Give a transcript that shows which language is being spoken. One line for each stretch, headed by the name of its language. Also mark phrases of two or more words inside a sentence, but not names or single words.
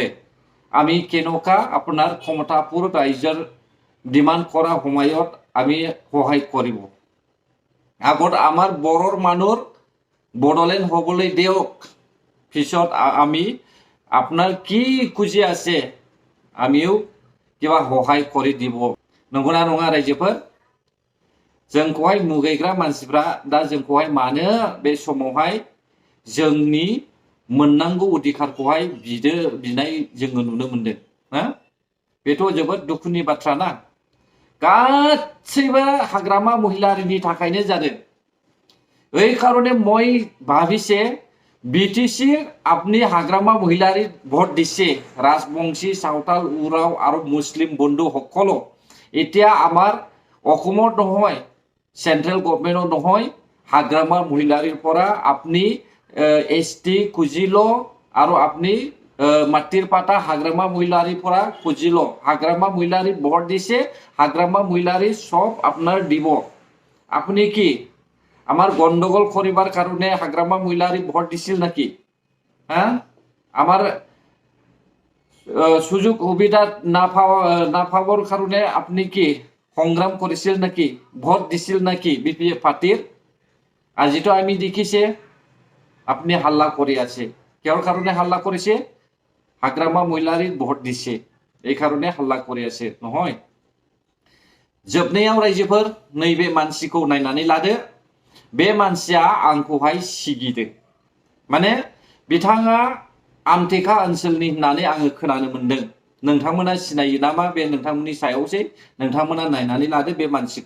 Assamese: আমি কেনেকুৱা আপোনাৰ ক্ষমতাপুৰ ৰাজ্যৰ ডিমাণ্ড কৰা সময়ত আমি সহায় কৰিব। আগত আমাৰ বড়োৰ মানুহৰ বড়োলেণ্ড হ'বলৈ দিয়ক, পিছত আমি আপোনাৰ কি খুজি আছে আমিও কিবা সহায় কৰি দিব।
Bodo: नंगौना नङा रायजोफोर? जोंखौहाय मुगैग्रा मानसिफ्रा दा जोंखौहाय मानो बे समावहाय जोंनि मोननांगौ अधिकारखौहाय बिनाय जोङो नुनो मोनदों ना? बेथ' जोबोद दुखुनि बाथ्रा ना। गासैबो हाग्रामा महिलारिनि थाखायनो जादों।
Assamese: এই কারণে মই ভাবিছে বিটিসি আপনি হাগ্রামা মহিলারি ভোট দিছে, রাজবংশী, সাঁওতাল, উরাও আৰু মুসলিম বন্ধু সকলো এতিয়া আমাৰ অসমৰ নহয়, সেন্ট্ৰেল গভৰ্ণমেণ্টৰ নহয়, হাগ্ৰামা মহিলাৰিৰ পৰা আপুনি ST খুজিল আৰু আপুনি মাটিৰ পাতা হাগ্ৰামা মহিলাৰিৰ পৰা খুজিল। হাগ্ৰামা মহিলাৰি ভোট দিছে, হাগ্ৰামা মহিলাৰি সব আপোনাৰ দিব।
Bangla: আপুনি কি আমার গন্ডগোল করিবার কারণে হাগ্রামা মহিলারি ভোট দিছিল নাকি? হ্যাঁ, আমার সুযোগ সুবিধা না পাওয়ার কারণে আপনি কি সংগ্রাম করেছিল নাকি?
Assamese: ভোট দিছিল নাকি BPF পার্টির? আজি তো আমি দেখিছে আপনি হাল্লা করে আছে।
Bangla: কিহৰ কারণে হাল্লা করেছে?
Assamese: হাগ্রামা মহিলারি ভোট দিছে, এই কারণে হাল্লা করে আছে নহয়।
Bodo: जोबनायाव रायजोफोर नैबे मानसिखौ नायनानै लादो। बे मानसिया आंखौहाय सिगिदों, माने बिथाङा आमटेका ओनसोलनि होननानै आङो खोनानो मोनदों। नोंथांमोना सिनायो नामा? बे नोंथांमोननि सायावसै, नोंथांमोना नायनानै लादो बे मानसिखौ।